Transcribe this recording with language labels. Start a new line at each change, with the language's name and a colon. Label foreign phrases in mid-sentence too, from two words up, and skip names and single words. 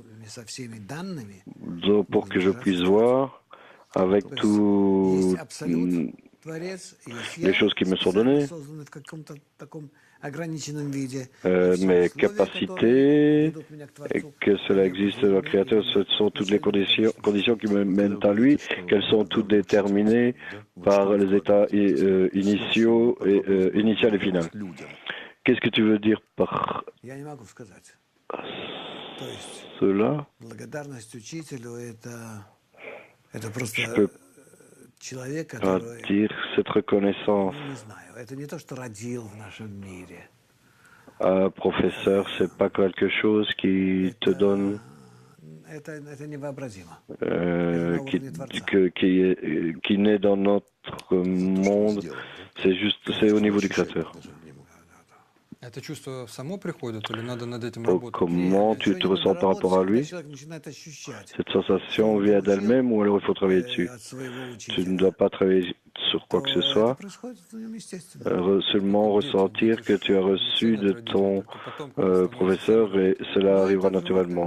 French: Donc, pour que je puisse voir avec tout les choses qui me sont données, mes capacités, et que cela existe dans le Créateur, ce sont toutes les conditions qui me mènent à lui, qu'elles sont toutes déterminées par les états initiaux et initial et final. Qu'est-ce que tu veux dire par...
Russian: То есть
French: cela,
Russian: благодарность учителю это просто
French: je peux
Russian: человек,
French: pas
Russian: который,
French: dire cette reconnaissance
Russian: ну не знаю, это не то, что родил в нашем мире.
French: à un professeur, c'est pas quelque chose qui te donne,
Russian: Это невообразимо.
French: qui naît dans notre monde. C'est juste, c'est au niveau du Créateur.
Russian: Это чувство само приходит или надо над этим
French: Donc,
Russian: работать?
French: comment tu te ressens par rapport à lui? Cette sensation vient d'elle-même ou alors il faut travailler dessus? Tu ne dois pas travailler sur quoi que ce soit, seulement ressentir que tu as reçu de ton professeur et cela arrivera naturellement.